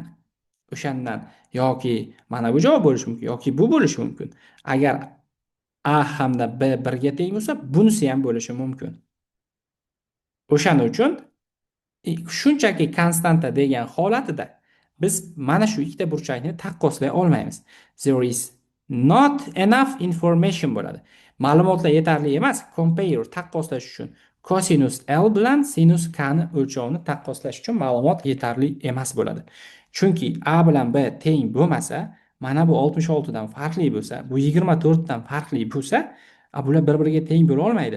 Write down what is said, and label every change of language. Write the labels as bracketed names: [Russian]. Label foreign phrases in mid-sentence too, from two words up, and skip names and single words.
[Uzbek] O'shandan yoki mana bu javob bo'lishi mumkin yoki bu bo'lishi mumkin. Agar A hamda B 1 ga teng bo'lsa, bunisi ham bo'lishi mumkin. O'shaning uchun shunchaki konstanta degan holatida Biz mana shu ikkita burchakni taqqoslay olmaymiz. [English] There is not enough information bo'ladi. [Uzbek] Ma'lumotlar yetarli emas. Compare taqqoslash uchun cosinus L bilan sinus K ni o'lchovini taqqoslash uchun ma'lumot yetarli emas bo'ladi. Chunki A bilan B teng bo'lmasa, mana bu 66 dan farqli bo'lsa, bu 24 dan farqli bo'lsa, bular bir-biriga teng bo'la olmaydi.